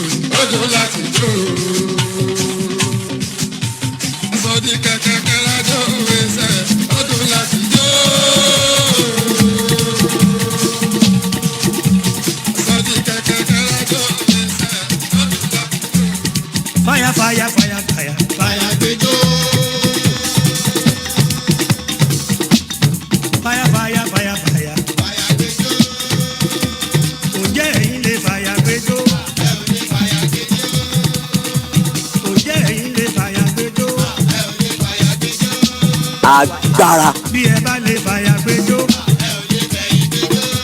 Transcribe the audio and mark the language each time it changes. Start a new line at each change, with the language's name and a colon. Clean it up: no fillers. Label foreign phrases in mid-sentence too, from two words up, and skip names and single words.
Yoruba: Ó dùn láti jó. Sọ̀dí kẹ̀kẹ́ kẹ́ra jó wẹ́sẹ̀. Ó dùn láti jó. Sọ̀dí kẹ̀kẹ́ kẹ́ra jó wẹ́sẹ̀. Ó dùn láti jó.
English: Fire, fire, fire, fire.
Yoruba: Fire gbẹjọ́.
English: Fire, fire, fire, fire.
Yoruba: Fire gbẹjọ́. Ǹjẹ́ ẹ̀yin lè fàyà gbẹjọ́? Ẹ ò ní fire gbẹjọ́. Ǹjẹ́ ẹ̀yin lè fàyà gbẹjọ́? Ẹ ò ní fire gbẹjọ́. Agbára. Bí ẹ bá lè fàyà gbẹjọ́. Ẹ ò ní fẹ̀yìn gbẹjọ́.